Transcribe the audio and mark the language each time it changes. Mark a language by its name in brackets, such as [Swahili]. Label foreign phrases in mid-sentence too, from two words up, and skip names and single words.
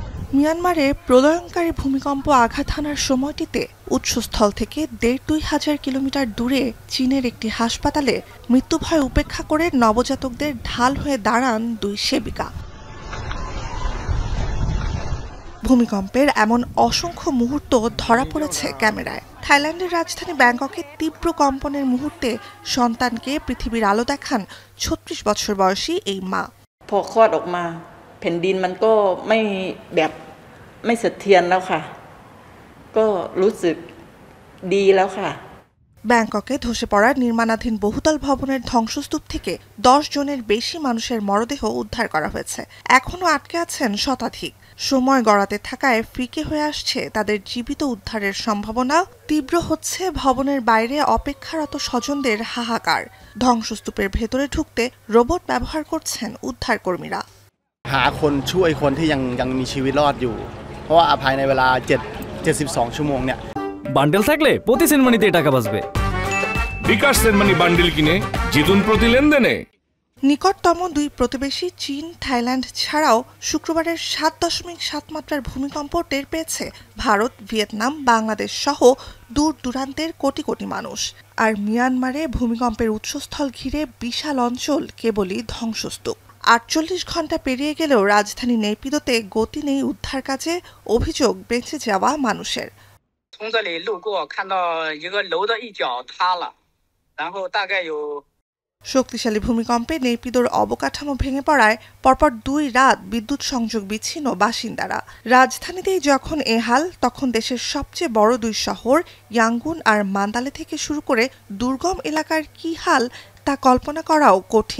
[Bangla] মিয়ানমারে প্রলয়ঙ্কারী ভূমিকম্প আঘাত হানার সময়টিতে উৎসস্থল থেকে ১,৫০০ কিলোমিটার দূরে চীনের একটি হাসপাতালে মৃত্যুভয় উপেক্ষা করে নবজাতকদের ঢাল হয়ে দাঁড়ান দুই সেবিকা। ভূমিকম্পের এমন অসংখ্য মুহূর্ত ধরা পড়েছে ক্যামেরায়। থাইল্যান্ডের রাজধানী ব্যাংককে তীব্র কম্পনের মুহূর্তে সন্তানকে পৃথিবীর আলো দেখান ৩৬ বছর বয়সী এই মা। [Thai] พอคลอดออกมาแผ่นดินมันก็ไม่สะเทือนแล้วค่ะก็รู้สึกดีแล้วค่ะ [Bangla] ব্যাংককে ধসে পড়া নির্মাণাধীন বহুতল ভবনের ধ্বংসস্তূপ থেকে ১০ জনের বেশি মানুষের মরদেহ উদ্ধার করা হয়েছে। এখনও আটকে আছেন শতাধিক। সময় গড়াতে থাকায় ফিকে হয়ে আসছে তাদের জীবিত উদ্ধারের সম্ভাবনা। তীব্র হচ্ছে ভবনের বাইরে অপেক্ষারত স্বজনদের হাহাকার। ধ্বংসস্তূপের ভেতরে ঢুকতে রোবট ব্যবহার করছেন উদ্ধারকর্মীরা। [Thai] หาคนช่วยคนที่ยังมีชีวิตรอดอยู่เพราะว่าภายในเวลา72 ชั่วโมงเนี่ย [Bangla] বান্ডেল থাকলে প্রতি সেনমানিতে টাকা বাঁচবে। বিকাশ সেনমানি বান্ডেল কিনে জিতুন প্রতি লেনদেনে। নিকটতম দুই প্রতিবেশী চীন, থাইল্যান্ড ছাড়াও শুক্রবারের ৭.৭ মাত্রার ভূমিকম্প টের পেয়েছে ভারত, ভিয়েতনাম, বাংলাদেশ সহ দূর দূরান্তের কোটি কোটি মানুষ। আর মিয়ানমারে ভূমিকম্পের উৎসস্থল ঘিরে বিশাল অঞ্চল কেবলই ধ্বংসস্তূপ। ৪৮ ঘণ্টা পেরিয়ে গেলেও রাজধানী নেপিদোতে গতি নেই উদ্ধার কাজে, অভিযোগ বেঁচে যাওয়া মানুষের। [Chinese] 从这里路过，看到一个楼的一角塌了，然后大概有 [Bangla] শক্তিশালী ভূমিকম্পে নেপিদোর অবকাঠামো ভেঙে পড়ায় পরপর ২ রাত বিদ্যুৎ সংযোগ বিচ্ছিন্ন বাসিন্দারা। রাজধানীতেই যখন এ হাল, তখন দেশের সবচেয়ে বড় দুই শহর ইয়াঙ্গুন আর মান্দালে থেকে শুরু করে দুর্গম এলাকার কি হাল তা কল্পনা করাও কঠিন।